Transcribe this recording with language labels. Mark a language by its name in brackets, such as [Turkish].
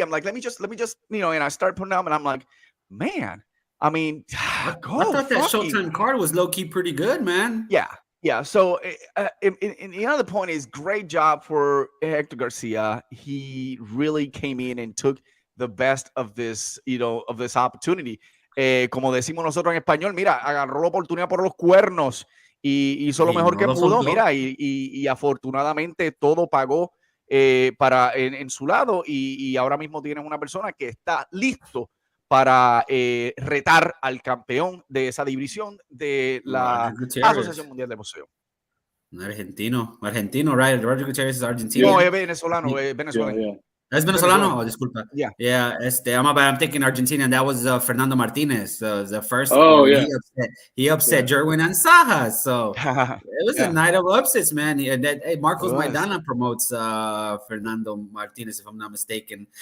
[English] I'm like, let me just, and I start putting them, and I'm like, man, I mean, I thought that Showtime card was low key pretty good, man. Yeah. So, the other point is, great job for Hector Garcia. He really came in and took the best of this, of this opportunity. [Spanish] Como decimos nosotros en español, mira, agarró la oportunidad por los cuernos y hizo lo mejor que pudo, mira, y afortunadamente todo pagó. Para en su lado, y ahora mismo tienes una persona que está listo para retar al campeón de esa división de la Asociación Mundial de Boxeo. [English] Argentino, right? Roger Gutierrez is Argentino. [Spanish] No, es venezolano, venezolano. [English] Yeah. That's Venezolano? Oh, [Spanish] disculpa. [English] Yeah. I'm thinking Argentina, and that was Fernando Martinez, the first. Oh, yeah. He upset Jerwin Ansaja. So it was a night of upsets, man. Marcos Maidana promotes Fernando Martinez, if I'm not mistaken.